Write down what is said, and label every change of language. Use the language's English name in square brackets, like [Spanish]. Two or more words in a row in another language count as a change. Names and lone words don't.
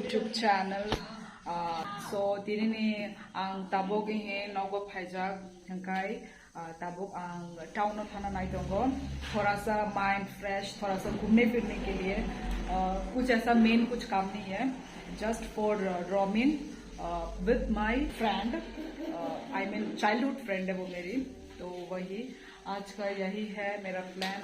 [Hindi] channel. [Bodo] So dinini ang tabog he nogo phaijak thangkai tabog ang [English] town of [Bodo] थाना नाई दोंगो [Hindi] थोड़ा सा [English] mind fresh [Hindi] थोड़ा सा घूमने फिरने के लिए कुछ ऐसा मेन कुछ काम नहीं है [English] just for roaming with my friend I mean childhood friend [Hindi] है वो मेरी तो वही आज का यही है मेरा प्लान।